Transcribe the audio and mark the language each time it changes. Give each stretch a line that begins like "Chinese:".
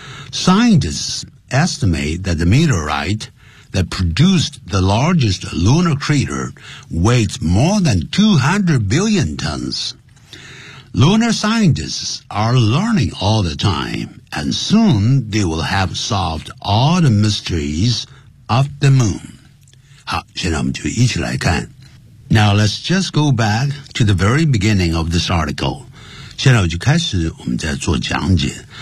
English: Scientists estimate that the meteorite that produced the largest lunar crater weighs more than 200 billion tons. Lunar scientists are learning all the time, and soon they will have solved all the mysteries of the moon.
Chinese: 好，现在我们就一起来看。
English: Now let's just go back to the very beginning of this article.
Chinese: 现在我就开始我们在做讲解。